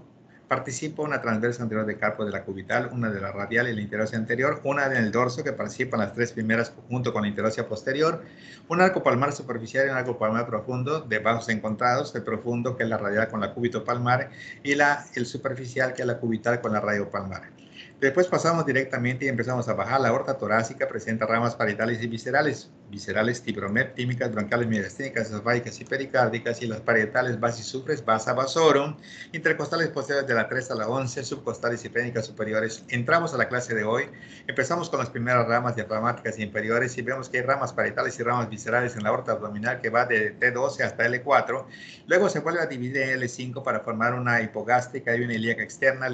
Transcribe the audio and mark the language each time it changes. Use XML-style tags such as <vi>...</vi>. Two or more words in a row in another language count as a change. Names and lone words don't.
<es>Participa una transversa anterior del carpo de la cubital, una de la radial y la interosia anterior, una en el dorso, que participan las 3 primeras junto con la interosia posterior, un arco palmar superficial y un arco palmar profundo de vasos encontrados, el profundo, que es la radial con la cúbito palmar, y el superficial, que es la cubital con la radio palmar. Después pasamos directamente y empezamos a bajar. La aorta torácica presenta ramas parietales y viscerales, fibromet, tímicas, broncales, mediastínicas, esofágicas y pericárdicas, y las parietales basisufres, basa, vasorum, intercostales posteriores de la 3 a la 11, subcostales y pénicas superiores. Entramos a la clase de hoy, empezamos con las primeras ramas diafragmáticas y inferiores y vemos que hay ramas parietales y ramas viscerales en la aorta abdominal, que va de T12 hasta L4, luego se vuelve a dividir en L5 para formar una hipogástrica y una ilíaca externa.</es>